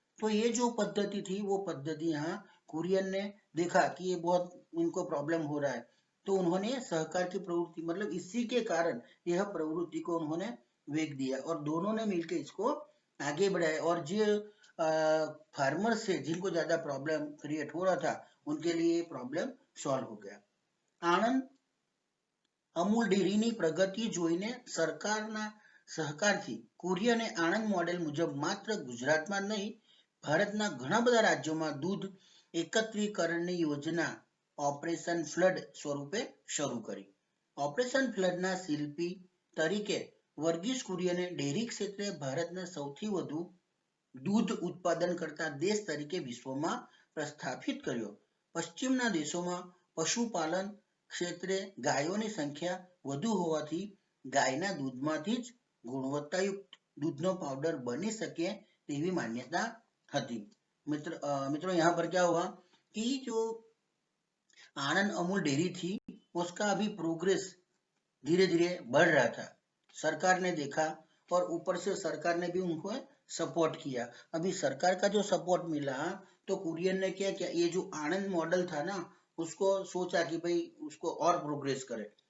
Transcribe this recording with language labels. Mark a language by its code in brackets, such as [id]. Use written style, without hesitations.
[hi] तो ये जो पद्धति थी, वो पद्धति यहाँ कुरियन ने देखा कि ये बहुत उनको प्रॉब्लम हो रहा है, तो उन्होंने सहकार की प्रवृत्ति, मतलब इसी के कारण यह प्रवृत्ति को उन्होंने वेग दिया और दोनों ने मिलकर इसको आगे बढ़ाया. और जो फार्मर से जिनको ज्यादा प्रॉब्लम क्रिएट हो रहा था, उनके लिए प्रॉब्लम सॉल्व हो गया. [gu] આણંદ અમૂલ ડેરીની પ્રગતિ જોઈને સરકારના સહકારથી કુરિયને આણંદ મોડેલ મુજબ માત્ર ગુજરાતમાં જ નહીં, ભારતના ઘણા બધા રાજ્યોમાં દૂધ એકત્રીકરણની યોજના ઓપરેશન ફ્લડ સ્વરૂપે શરૂ કરી. ઓપરેશન ફ્લડના શિલ્પી તરીકે વર્ગીસ કુરિયને ડેરી ક્ષેત્રે ભારતને સૌથી વધુ દૂધ ઉત્પાદન કરતા દેશ તરીકે વિશ્વમાં પ્રસ્થાપિત કર્યો. પશ્ચિમના દેશોમાં પશુપાલન ક્ષેત્રે ગાયોની સંખ્યા વધુ હોવાથી ગાયના દૂધમાંથી જ ગુણવત્તાયુક્ત દૂધનો પાવડર બની શકે તેવી માન્યતા હતી. [hi] मित्रों यहाँ पर क्या हुआ कि जो आनंद अमूल डेयरी थी उसका अभी प्रोग्रेस धीरे धीरे बढ़ रहा था. सरकार ने देखा और ऊपर से सरकार ने भी उनको सपोर्ट किया. अभी सरकार का जो सपोर्ट मिला तो कुरियन ने क्या किया, ये जो आनंद मॉडल था ना, उसको सोचा कि भाई उसको और प्रोग्रेस करे.